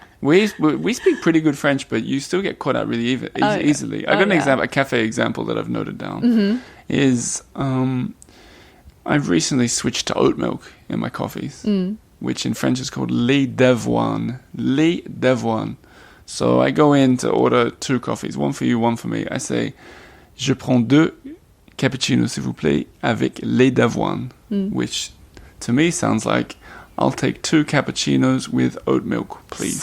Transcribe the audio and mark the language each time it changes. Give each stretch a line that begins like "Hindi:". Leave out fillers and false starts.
English: We speak pretty good French, but you still get caught out really easily. I got an example, a cafe example that I've noted down. Is I've recently switched to oat milk in my coffees. Which in French is called
French: lait d'avoine. Lait d'avoine.
English: So I go in to order 2 coffees, one for you, one for me. I say,
French: je prends 2 cappuccinos, s'il vous plaît, avec lait d'avoine.
English: Which to me sounds like, I'll take 2 cappuccinos with oat milk, please.